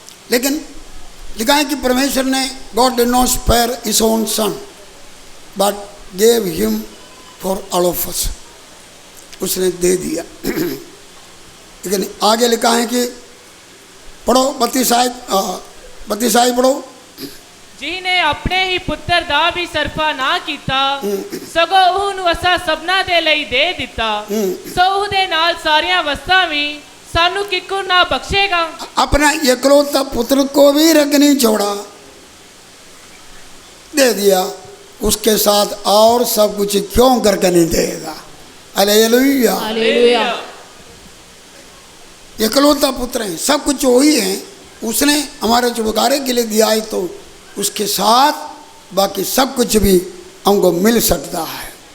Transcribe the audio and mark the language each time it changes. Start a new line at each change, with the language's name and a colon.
Hindi: लेकिन लिखा है कि परमेश्वर ने
English: God did not spare his own son but gave him for all of us,
Hindi: उसने दे दिया। लेकिन आगे लिखा है कि पढ़ो 32 आयत पढ़ो।
Punjabi: जिन्हें अपने ही पुत्र दा भी सरफा ना किया सगों ਉਹਨੂੰ ਅਸਾਂ ਸਭਨਾ ਦੇ ਲਈ ਦੇ ਦਿੱਤਾ ਸੋ ਉਹਦੇ ਨਾਲ ਸਾਰੀਆਂ ਵਸਤਾਂ ਵੀ ਸਾਨੂੰ ਕਿੱਕੂ ਨਾ ਬਖਸ਼ੇਗਾ।
Hindi: अपना एकलौता पुत्र को भी रग नहीं छोड़ा, दे दिया, उसके साथ और सब कुछ क्यों करके नहीं देगा। हालेलुया। हालेलुया। एकलौता पुत्र है, सब कुछ वही है, उसने हमारे छुटकारे के लिए दिया है, तो उसके साथ बाकी सब कुछ भी हमको मिल सकता है।